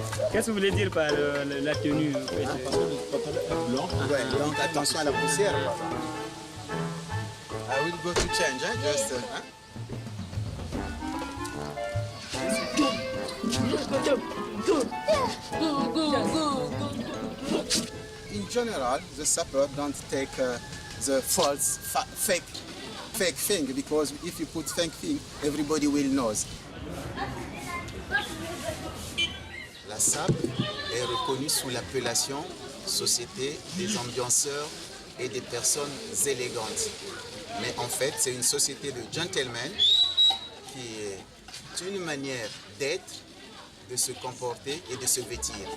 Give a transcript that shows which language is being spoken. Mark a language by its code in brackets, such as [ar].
[fr] Qu'est-ce que vous voulez dire par la tenue? blanc. Ouais, donc attention à la poussière. [en] I will go to change, hein? Just, In general, the sapper don't take the false, fake thing, because if you put fake thing, everybody will know. [fr] La SAP est reconnue sous l'appellation Société des ambianceurs et des personnes élégantes. Mais en fait, c'est une société de gentlemen qui est une manière d'être, de se comporter et de se vêtir.